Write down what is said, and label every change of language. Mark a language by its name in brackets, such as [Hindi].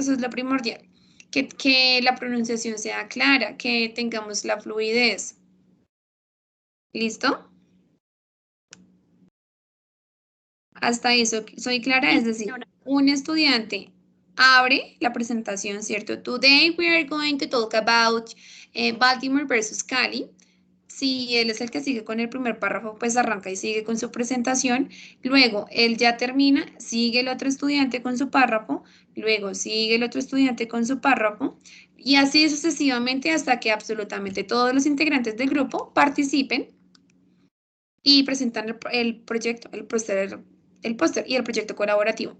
[Spanish] Eso es lo primordial, que la pronunciación sea clara, que tengamos la fluidez, ¿listo? Hasta eso, ¿soy clara? Es decir, un estudiante abre la presentación, ¿cierto? [English] Today we are going to talk about Baltimore versus Cali. [Spanish] Si él es el que sigue con el primer párrafo, pues arranca y sigue con su presentación. Luego, él ya termina, sigue el otro estudiante con su párrafo. Luego, sigue el otro estudiante con su párrafo. Y así sucesivamente hasta que absolutamente todos los integrantes del grupo participen y presentan el proyecto, el póster y el proyecto colaborativo.